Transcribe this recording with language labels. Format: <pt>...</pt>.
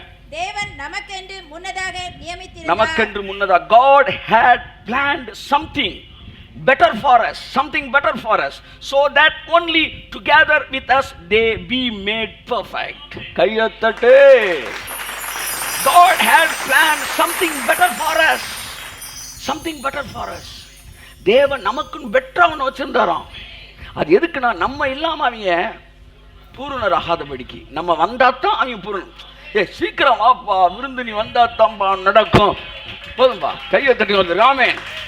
<ta>தேவன் நமக்கென்று முன்னதாக நியமித்திருந்தார். நமக்கென்று முன்னதாக</ta> <en>God had planned something better for us, something better for us, so that only together with us they be made perfect.</en> <ta>Kaiyathattu.</ta> <en>God had planned something better for us, something better for us.</en> <ta>தேவன் நமக்குன்னு பெட்டரா ஒன்று வச்சிருந்தாராம். அது எதுக்குன்னா நம்ம இல்லாம அவங்க பூரணர் ஆகாதபடிக்கு. நம்ம வந்தாத்தான் அவங்க பூரணம். சீக்கிரம் வாப்பா, விருந்து நீ வந்தாத்தான்பா நடக்கும். போதும்பா, கையை தட்டி வந்துரு. ஆமென்.</ta>